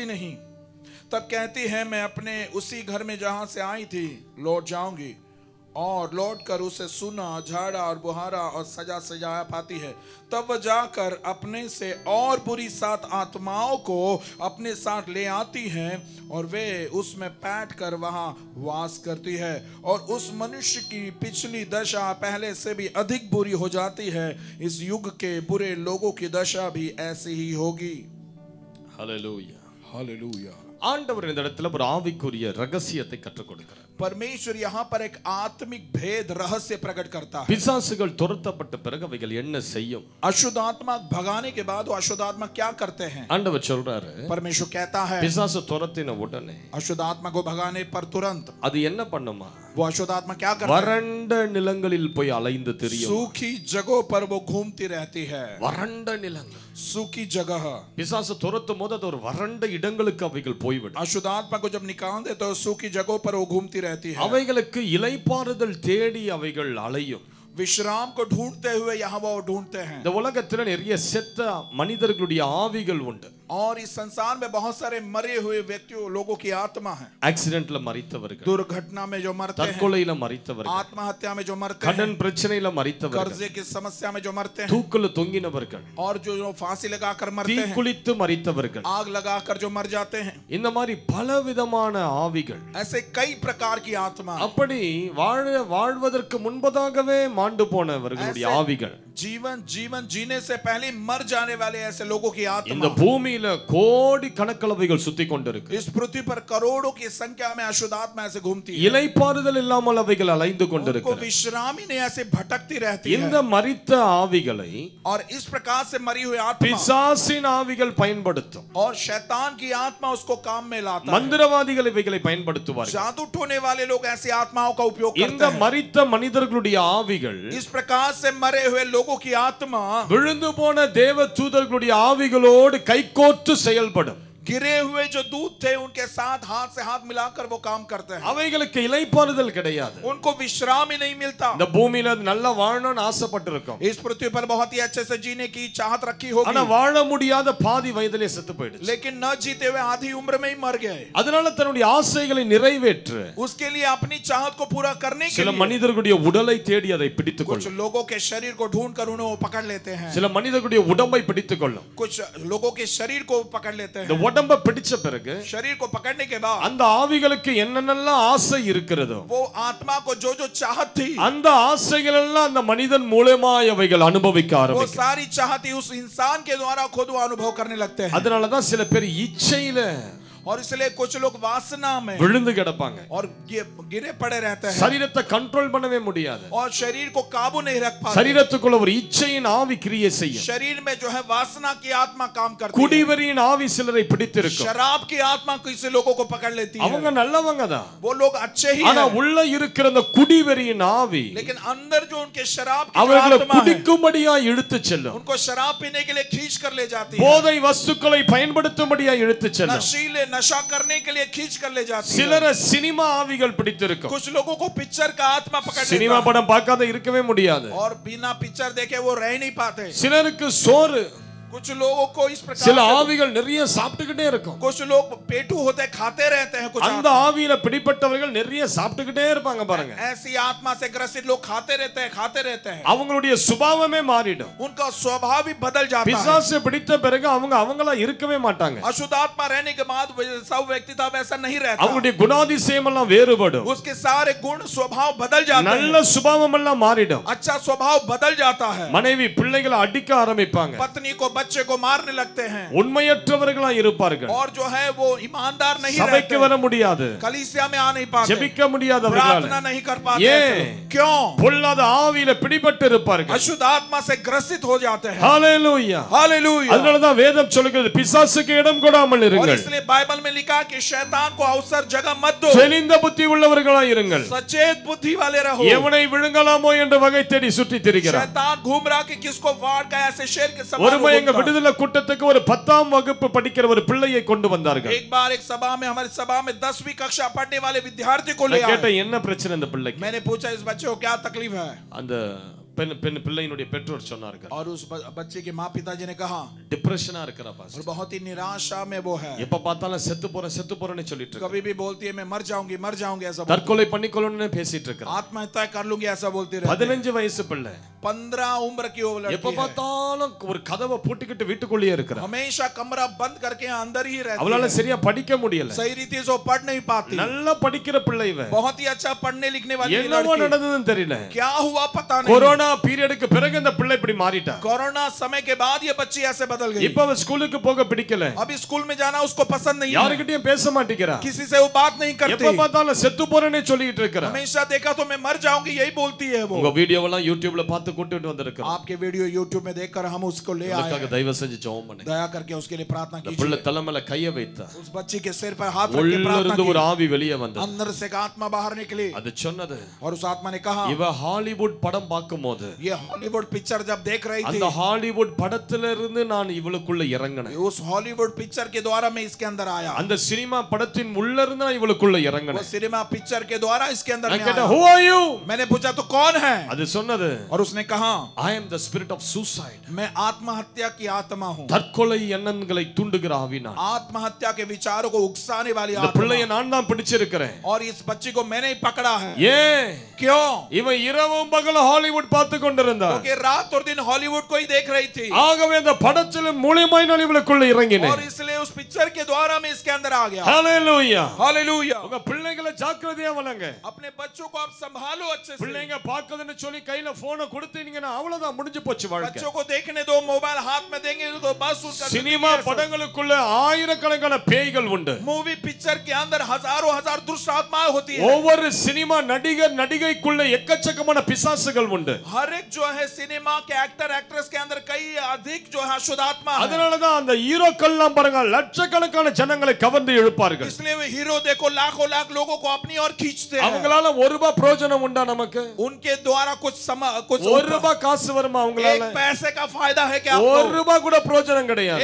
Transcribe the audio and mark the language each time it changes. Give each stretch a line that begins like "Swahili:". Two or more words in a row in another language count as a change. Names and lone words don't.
Hindi: नहीं तब कहती है मैं अपने उसी घर में जहां से आई थी लौट जाऊंगी और लौट कर उसे सुना झाड़ा और बुहारा और सजा सजाया पाती है तब वह जाकर अपने से और बुरी 7 आत्माओं को अपने साथ ले आती हैं और वे उसमें बैठ कर वहां वास करती है और उस मनुष्य की पिछली दशा पहले से भी अधिक बुरी हो जाती है इस युग के बुरे लोगों की दशा भी ऐसी ही होगी Hallelujah. हालेलुया
Tamil: ஆண்டவர் இந்த இடத்துல ஒரு ஆவிக்குரிய ரகசியத்தை கற்றுக் கொடுக்கிறார்
Hindi: परमेश्वर यहाँ पर एक आत्मिक भेद रहस्य प्रकट करता है।
Tamil: பிசாசுகள் துரத்தப்பட்ட பிறகு அவைகள் என்ன செய்யும்?
Hindi: अशुद्ध आत्मा भगाने के बाद वो अशुद्ध आत्मा क्या करते हैं?
Tamil: ஆண்டவர் சொல்றாரு,
Hindi: परमेश्वर कहता है
Tamil: பிசாசு துரத்தின உடனே
Hindi: अशुद्ध आत्मा को भगाने पर तुरंत
Tamil: அது என்ன பண்ணுமா?
Hindi: वो अशुद्ध आत्मा क्या करता है?
Tamil: வறண்ட நிலங்களில் போய் அலைந்து திரியும்.
Hindi: सूखी जगहों पर वो घूमती रहती है।
Tamil: வறண்ட நிலங்கள்,
Hindi: सूखी जगह।
Tamil: பிசாசு துரத்தும் போது அது ஒரு வறண்ட இடங்களுக்கு அவைகள் போய்விடும்.
Hindi: अशुद्ध आत्मा को जब निकाल दे तो सूखी जगहों पर वो घूमती रहती है।
Tamil: அவைகளுக்கு இளைப்பாறுதல் தேடி அவைகள் அலையும்.
Hindi: विश्राम को ढूंढते हुए यहाँ वो ढूंढते हैं।
Tamil: இந்த உலகத்துல நிறைய செத்த மனிதர்களுடைய ஆவிகள் உண்டு.
Hindi: और इस संसार में बहुत सारे मरे हुए व्यक्तियों लोगों की आत्मा है।
Tamil: ஆக்சிடென்ட்ல மரித்தவர்கள்,
Hindi: दुर्घटना में जो मरते हैं,
Tamil: தற்கொலையில மரித்தவர்கள்,
Hindi: आत्महत्या में जो मरते
Tamil: கடன்
Hindi: हैं,
Tamil: பிரச்சனையில மரித்தவர்கள்,
Hindi: कर्जे की समस्या में जो मरते हैं,
Tamil: தூக்குல தொங்கினவர்கள்,
Hindi: और जो फांसी लगाकर मरते हैं,
Tamil: தீக்குளித்து மரித்தவர்கள்,
Hindi: आग लगाकर जो मर जाते हैं,
Tamil: இந்த மாதிரி பலவிதமான ஆவிகள்,
Hindi: ऐसे कई प्रकार की आत्मा,
Tamil: அப்படி வாழ்வதற்கு முன்பதாகவே மாண்டு போனவர்களுடைய ஆவிகள்,
Hindi: जीवन जीने से पहले मर जाने वाले ऐसे लोगों की
Tamil: இந்த
Hindi: आत्मा
Tamil: பூமியில கோடி கணக்களவைகள் சுத்தி கொண்டிருக்கு.
Hindi: इस पृथ्वी पर करोड़ों की संख्या में अशुद्ध आत्मा ऐसे घूमती है।
Tamil: இளைப்பாறுதல் இல்லாமல் அவைகள் அலைந்து
Hindi: उनको
Tamil: கொண்டிருக்கிறது.
Hindi: विश्राम ही नहीं, ऐसे भटकती रहती
Tamil: இந்த
Hindi: है।
Tamil: மரித்த ஆவிகளை
Hindi: और इस प्रकार से मरी हुई आत्मा
Tamil: பிசாசின் ஆவிகள் பயன்படுத்தும்.
Hindi: और शैतान की आत्मा उसको काम में लाता है।
Tamil: மந்திரவாதிகள் இவைகளை பயன்படுத்துவார்கள்.
Hindi: जादू टोने वाले लोग ऐसी आत्माओं का उपयोग
Tamil: இந்த
Hindi: करते हैं।
Tamil: மரித்த மனிதர்களுடைய ஆவிகள்
Hindi: इस प्रकार से मरे हुए लोगों की आत्मा
Tamil: விழுந்து போன தேவ தூதர்களுடைய ஆவிகளோடு கைகோர்த்து செயல்படும்.
Hindi: गिरे हुए जो दूत थे उनके साथ हाथ से हाथ मिलाकर वो काम करते हैं।
Tamil: அவைகளுக்கு இளைப்பாறுதல் கிடையாது.
Hindi: उनको विश्राम ही नहीं मिलता।
Tamil: இந்த பூமியில நல்லா வாழணும்னு ஆசைப்பட்டிருக்கும்.
Hindi: इस पृथ्वी पर बहुत ही अच्छे से जीने की चाहत रखी होगी,
Tamil: ஆனா வாழ முடியாத பாதி வயதிலே செத்து போயிடுச்சு.
Hindi: लेकिन न जीते हुए आधी उम्र में ही मर गए।
Tamil: அதனால தன்னுடைய ஆசைகளை நிறைவேற்ற
Hindi: उसके लिए अपनी चाहत को पूरा करने के
Tamil: சில
Hindi: लिए
Tamil: மனிதர்களுடைய உடலை தேடி அதை பிடித்துக்
Hindi: कुछ
Tamil: கொள்ளும்.
Hindi: लोगों के शरीर को ढूंढ कर उन्हें वो पकड़ लेते हैं।
Tamil: சில மனிதர்களுடைய உடம்பை பிடித்துக் கொள்ளும்.
Hindi: कुछ लोगों के शरीर को पकड़ लेते
Tamil: இந்த
Hindi: हैं।
Tamil: உடம்பை பிடிச்ச பிறகு
Hindi: शरीर को पकड़ने के बाद
Tamil: அந்த ஆவிகளுக்கு என்னென்னலாம் ஆசை இருக்கிறதோ
Hindi: वो आत्मा को जो जो चाहत थी
Tamil: அந்த ஆசைகள் எல்லாம் அந்த மனிதன் மூலமாய் அவைகள் அனுபவிக்க
Hindi: वो
Tamil: ஆரம்பிக்கும்.
Hindi: सारी चाहती उस इंसान के द्वारा खुद वो अनुभव करने लगते हैं।
Tamil: அதனால தான் சில பேர் இச்சையில
Hindi: और इसलिए कुछ लोग वासना में
Tamil: விழுந்து கிடப்பாங்க.
Hindi: और गिरे पड़े रहते हैं
Tamil: சரீரத்தை கண்ட்ரோல் பண்ணவே முடியாது.
Hindi: और शरीर को काबू नहीं रख पाते।
Tamil: சரீரத்துக்குள்ள ஒரு இச்சையின் ஆவி கிரியை செய்யும்.
Hindi: शरीर में जो है वासना की आत्मा काम करती है।
Tamil: குடிவெறியின் ஆவி சிலரை பிடித்திருக்கும்.
Hindi: शराब की आत्मा किसी लोगों को पकड़ लेती है।
Tamil: அவங்க நல்லவங்க தான்,
Hindi: वो लोग अच्छे ही
Tamil: ஆனா
Hindi: हैं,
Tamil: உள்ள இருக்கிற அந்த குடிவெறியின் ஆவி
Hindi: लेकिन अंदर जो उनके शराब की जो
Tamil: அவர்களை
Hindi: आत्मा है
Tamil: குடிக்கும்படியா இழுத்து செல்லும்.
Hindi: उनको शराब पीने के लिए खींच कर ले जाती है।
Tamil: போதை வஸ்துக்களை பயன்படுத்தும்படியா இழுத்து செல்லும்.
Hindi: नशीले नशा करने के लिए खींच कर ले जाती है।
Tamil: சிலர சினிமா ஆவிகள் பிடித்திருக்கும்.
Hindi: कुछ लोगों को पिक्चर का आत्मा पकड़
Tamil: சினிமா
Hindi: लेता है
Tamil: படம் பார்க்காத இருக்கவே முடியாது.
Hindi: और बिना पिक्चर देखे वो रह नहीं पाते।
Tamil: சிலருக்கு சோறு,
Hindi: कुछ लोगों को इस प्रकार
Tamil: சில
Hindi: से
Tamil: ஆவிகள் நிறைய சாப்பிட்டுக்கிட்டே இருக்கும்.
Hindi: कुछ लोग पेटू होते खाते रहते हैं। कुछ
Tamil: அந்த ஆவியில பிடிப்பட்டவர்கள் நிறைய சாப்பிட்டுக்கிட்டே இருப்பாங்க பாருங்க.
Hindi: ऐसी आत्मा से ग्रसित लोग खाते रहते हैं।
Tamil: அவங்களுடைய சுபாவமே மாறிடும்.
Hindi: उनका स्वभाव भी बदल जाता है।
Tamil: பிசாசு பிடித்த பிறகு அவங்க அவங்களா இருக்கவே மாட்டாங்க.
Hindi: अशुद्ध आत्मा रहने के बाद सब व्यक्तित्व वैसा नहीं रहता।
Tamil: அவங்களுடைய குணாதிசயம் எல்லாம் வேறுபடும்.
Hindi: उसके सारे गुण स्वभाव बदल जाते हैं।
Tamil: நல்ல சுபாவம் எல்லாம் மாறிடும்.
Hindi: अच्छा स्वभाव बदल जाता है।
Tamil: மனைவி பிள்ளைகளை அடிக்க ஆரம்பிப்பாங்க.
Hindi: पत्नी को बच्चे को मारने लगते हैं
Tamil: உண்மையற்றவர்களா இருப்பார்கள்.
Hindi: और जो है वो ईमानदार नहीं
Tamil: சபைக்கு
Hindi: रहते।
Tamil: வர முடியாது,
Hindi: कलीसिया में आ नहीं पाते,
Tamil: ஜெபிக்க முடியாதவர்கள்,
Hindi: प्रार्थना नहीं कर पाते।
Tamil: ஏன்?
Hindi: क्यों?
Tamil: பொல்லாத ஆவியில பிடிபட்டு இருப்பார்கள்.
Hindi: अशुद्ध आत्मा से ग्रसित हो जाते हैं।
Tamil: ஹalleluya.
Hindi: हालेलुया।
Tamil: அதனால தான் வேதம் சொல்லுகிறது, பிசாசுக்கு இடம் கொடாமல்
Hindi: और
Tamil: இருங்கள்.
Hindi: इसलिए बाइबल में लिखा कि शैतान को अवसर जगह मत दो,
Tamil: தெளிந்த புத்தி உள்ளவர்களா இருங்கள்.
Hindi: सचेत बुद्धि वाले रहो।
Tamil: எவனை விழுங்கலாமோ என்ற வகை தேடி சுற்றி திரிகிறார்.
Hindi: शैतान घूम रहा कि किसको वार का ऐसे शेर के समान
Tamil: ஒருமை எங்க
Hindi: घूमता।
Tamil: விடுதலை கூட்டத்துக்கு ஒரு 10ஆம் வகுப்பு படிக்கிற ஒரு பிள்ளையை கொண்டு வந்தார்கள்.
Hindi: एक बार एक सभा में हमारी सभा में 10वीं कक्षा पढ़ने वाले विद्यार्थी को ले
Tamil: நான் கேட்ட
Hindi: आए।
Tamil: என்ன பிரச்சனை இந்த பிள்ளைக்கு?
Hindi: मैंने पूछा इस बच्चे को क्या तकलीफ है?
Tamil: அந்த பிள்ளையினுடைய பெற்றோர் சொன்னார்கள்,
Hindi: और उस बच्चे के माँ पिताजी ने कहा
Tamil: டிப்ரெஷனா இருக்கிறா பாஸ்,
Hindi: और बहुत ही निराशा में वो है,
Tamil: எப்ப பார்த்தாலும் செத்து போறேன்னு சொல்லிட்டு இருக்கு.
Hindi: कभी भी बोलती है मैं मर जाऊंगी ऐसा बोलती
Tamil: தற்கொலை பண்ணிக்கொள்ளணும்னு பேசிட்டு இருக்கா.
Hindi: है। आत्महत्या कर लूंगी ऐसा बोलती रहती है।
Tamil: 15 வயசு பிள்ளை,
Hindi: 15 उम्र की वो लड़की
Tamil: எப்ப
Hindi: है।
Tamil: பார்த்தாலும் ஒரு கதவை பூட்டிக்கிட்டு வீட்டுக்குள்ளேயே இருக்கறா.
Hindi: हमेशा कमरा बंद करके अंदर ही रहती
Tamil: அவளால
Hindi: है।
Tamil: சரியா படிக்க முடியல.
Hindi: सही रीति से वो पढ़ नहीं पाती।
Tamil: நல்லா படிக்கிற பிள்ளை இவ.
Hindi: बहुत ही अच्छा पढ़ने लिखने वाली
Tamil: என்னவோ
Hindi: लड़की।
Tamil: நடந்ததுன்னு தெரியல.
Hindi: क्या हुआ पता नहीं।
Tamil: கொரோனா பீரியடுக்கு பிறகு இந்த பிள்ளை இப்படி மாறிட்டா.
Hindi: कोरोना समय के बाद ये बच्ची ऐसे बदल गई.
Tamil: இப்ப அவ ஸ்கூலுக்கு போக பிடிக்கல.
Hindi: अभी स्कूल में जाना उसको पसंद नहीं है.
Tamil: யார்கிட்டயும் பேச மாட்டேங்கிறா.
Hindi: किसी से वो बात नहीं करती.
Tamil: எப்ப பார்த்தாலும் செத்து போறேன்னு சொல்லிட்டு இருக்கறா.
Hindi: हमेशा देखा तो मैं मर जाऊंगी यही बोलती है वो.
Tamil: உங்க வீடியோவெல்லாம் YouTubeல பார்த்து கூட்டிட்டு வந்திருக்கோம்.
Hindi: आपके वीडियो YouTube में देखकर हम उसको ले आए.
Tamil: அதுக்காக தயவு செஞ்சு ஜெபம் பண்ணுங்க.
Hindi: दया करके उसके लिए प्रार्थना कीजिए.
Tamil: பிள்ளை தலைமையில கையை வைத்தா.
Hindi: उस बच्ची के सिर पर हाथ रख के प्रार्थना
Tamil: உள்ளிருந்து
Hindi: की.
Tamil: ஒரு ஆவி வெளியே வந்தது.
Hindi: अंदर से एक आत्मा बाहर निकली.
Tamil: அது சொன்னது.
Hindi: और उस आत्मा ने कहा
Tamil: இவ ஹாலிவுட் படம் பார்க்கும்போது
Hindi: ये हॉलीवुड पिक्चर जब देख रही थी
Tamil: அந்த ஹாலிவுட் படத்துல இருந்து நான் இவளுக்குள்ள இறங்கினேன்.
Hindi: उस हॉलीवुड पिक्चर के द्वारा मैं इसके अंदर आया.
Tamil: அந்த சினிமா படத்தின் உள்ள இருந்து நான் இவளுக்குள்ள இறங்கினேன்.
Hindi: वो सिनेमा पिक्चर के द्वारा इसके अंदर
Tamil: நான்
Hindi: मैं
Tamil: கேட்டேன்,
Hindi: आया.
English: who are you?
Hindi: मैंने पूछा तो कौन है?
Tamil: அது சொன்னது.
Hindi: और उसने कहा
English: I am the spirit of suicide.
Hindi: मैं आत्महत्या की आत्मा हूँ.
Tamil: தற்கொலை எண்ணங்களை தூண்டுகிற ஆவி நான்.
Hindi: आत्महत्या के विचारों को उकसाने वाली
Tamil: இந்த
Hindi: आत्मा.
Tamil: பிள்ளையை நான் தான் பிடிச்சிருக்கிறேன்.
Hindi: और इस बच्ची को मैंने ही पकड़ा है.
Tamil: ஏன்?
Hindi: क्यों?
Tamil: இவன் இரவும் பகலும் ஹாலிவுட் பார்த்து கொண்டிருந்தா.
Hindi: क्योंकि रात और दिन हॉलीवुड को ही देख रही थी.
Tamil: ஆகவே அந்த படத்தின் மூலமாய் நான் இவளுக்குள்ள இறங்கினேன்.
Hindi: और इसलिए उस पिक्चर के द्वारा मैं इसके अंदर आ गया.
Tamil: ஹalleluya.
Hindi: हालेलुया.
Tamil: உங்க பிள்ளைகளை ஜாக்கிரதையா வளங்க.
Hindi: अपने बच्चों को आप संभालो अच्छे से.
Tamil: பிள்ளைங்க பாக்குதுன்னு சொல்லி கையில போனை கொடுத்தீங்கன்னா அவ்வளவுதான் முடிஞ்சு போச்சு வாழ்க்கை.
Hindi: बच्चों को देखने दो, मोबाइल हाथ में देंगे तो बस उनका
Tamil: சினிமா படங்களுக்குள்ள ஆயிரக்கணக்கான பேய்கள் உண்டு.
Hindi: मूवी पिक्चर के अंदर हजारों हजार दुष्ट आत्माएं होती है.
Tamil: ஒவ்வொரு சினிமா நடிகர் நடிகைக்குள்ள எக்கச்சக்கமான பிசாசுகள் உண்டு.
Hindi: हर एक जो है सिनेमा के
English: actor actress
Hindi: के अंदर कई अधिक जो है अशुद्ध आत्मा है.
Tamil: அதனால தான் அந்த ஹீரோக்கள்லாம் பாருங்க லட்சக்கணக்கான ஜனங்களை கவர்ந்து இழுப்பார்கள்.
Hindi: इसलिए वे हीरो देखो लाखों लाख लोगों को अपनी ओर खींचते हैं.
Tamil: அவங்களால ₹1 பிரயோஜனம் உண்டா நமக்கு?
Hindi: उनके द्वारा कुछ
Tamil: ₹1 காசு வருமா அவங்களால?
Hindi: एक पैसे का फायदा है क्या?
Tamil: ₹1 கூட பிரயோஜனம் கிடையாது.